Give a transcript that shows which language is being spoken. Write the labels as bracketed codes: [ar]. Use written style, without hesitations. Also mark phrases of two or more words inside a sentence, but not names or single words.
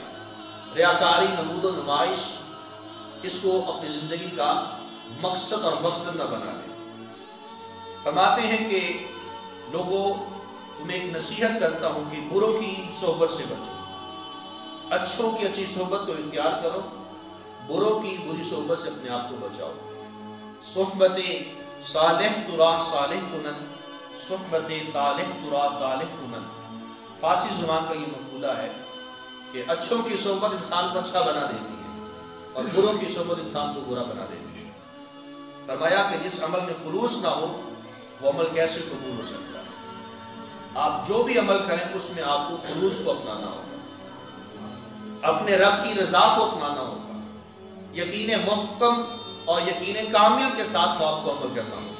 [ur] ریاکاری، نمود و نمائش اس کو اپنی زندگی کا مقصد اور مقصد نہ بنا لے. فرماتے ہیں کہ لوگوں، تمہیں ایک نصیحت کرتا ہوں کہ بروں کی صحبت سے بچو، اچھوں کی اچھی صحبت کو اختیار کرو، بروں کی بری صحبت سے اپنے آپ کو بچاؤ. [fa] صحبت صالح ترا صالح کنن، صحبت طالح ترا طالح کنن. [ur] فارسی زبان کا یہ مقولہ ہے کہ اچھوں کی صحبت انسان کو اچھا بنا دیتی ہے اور بروں کی صحبت انسان کو برا بنا دیتی ہے. فرمایا کہ جس عمل میں خلوص نہ ہو وہ عمل کیسے قبول ہو سکتا ہے. آپ جو بھی عمل کریں اس میں آپ کو خلوص کو اپنانا ہوگا، اپنے رب کی رضا کو اپنانا ہوگا، یقین محکم اور یقین کامل کے ساتھ آپ کو عمل کرنا ہوگا.